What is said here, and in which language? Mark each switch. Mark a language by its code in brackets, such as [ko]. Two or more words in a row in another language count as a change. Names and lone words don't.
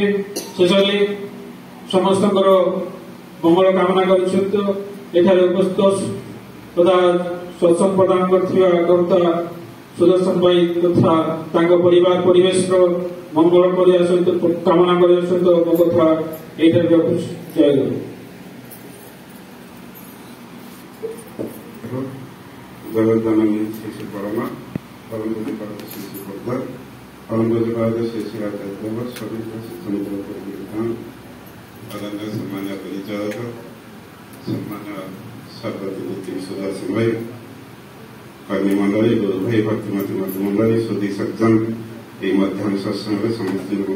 [or] ଶେଷରେ ସମସ୍ତଙ୍କର ମଙ୍ଗଳ କାମନା କରିଛନ୍ତି। ଏଠାରେ ଉପସ୍ଥିତ ତଥା ସତ୍ସଙ୍ଗ ପ୍ରଦାନ କରିଥିବା କର୍ତ୍ତା ସୁଦର୍ଶନ ଭାଇ ତଥା ତାଙ୍କ ପରିବାର ପରିବେଶର ମଙ୍ଗଳ କରିବା ସହିତ କାମନା କରିବା ସହିତ ମୋ କଥା ଏଇଠାରେ ରଖୁଛି। ଜୟ ଗୁରୁ। [hi] जगदानंद श्री श्री परमा परम पूज्यपाद श्री श्री पोद्दार परम पूज्यपाद श्री श्री आचार्य सभी समुद्र आदरणीय सम्मान्य परिचारक सम्मान्य सर्वती सुदर्शन भाई कर्मी मंडली गुरु भाई भक्तिमती मध्य मंडली सुधी सज्जन ये मध्याह्न सत्संग समस्त